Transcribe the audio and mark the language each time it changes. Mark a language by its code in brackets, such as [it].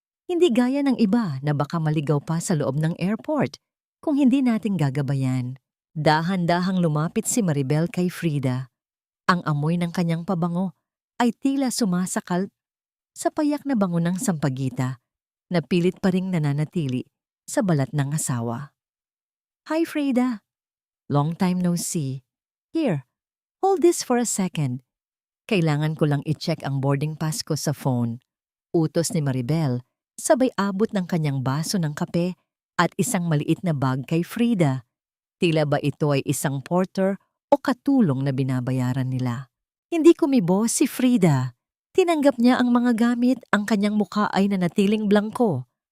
[tl] Hindi gaya ng iba na baka maligaw pa sa loob ng airport kung hindi natin gagabayan. Dahan-dahang lumapit si Maribel kay Frida. Ang amoy ng kanyang pabango ay tila sumasakal sa payak na bango ng sampagita na pilit pa ring nananatili sa balat ng asawa. [en] Hi Frida! Long time no see. Here, hold this for a second. [tl] Kailangan ko lang i-check ang boarding pass ko sa phone. Utos ni Maribel, sabay abot ng kanyang baso ng kape at isang maliit na bag kay Frida. Tila ba ito ay isang porter o katulong na binabayaran nila. Hindi kumibo si Frida. Tinanggap niya ang mga gamit, ang kanyang mukha ay nanatiling blangko.